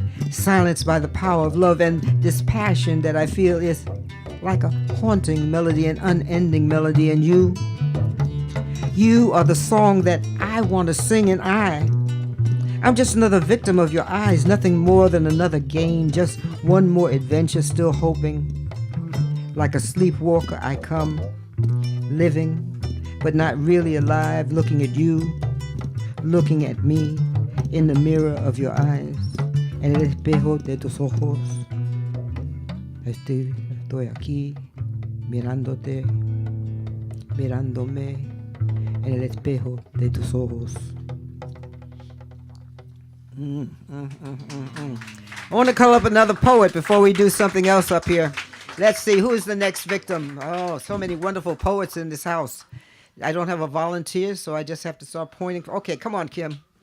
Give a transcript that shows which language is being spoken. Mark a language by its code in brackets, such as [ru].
[en] Silenced by the power of love and this passion that I feel is like a haunting melody, an unending melody, and you are the song that I want to sing, and I'm just another victim of your eyes, nothing more than another game, just one more adventure, still hoping. Like a sleepwalker I come, living, but not really alive, looking at you, looking at me, in the mirror of your eyes, [es] en el espejo de tus ojos. Estoy aquí, mirándote, mirándome, en el espejo de tus ojos. [en] I want to call up another poet before we do something else up here. Let's see, who is the next victim? Oh, so many wonderful poets in this house. I don't have a volunteer, so I just have to start pointing. Okay, come on, Kim.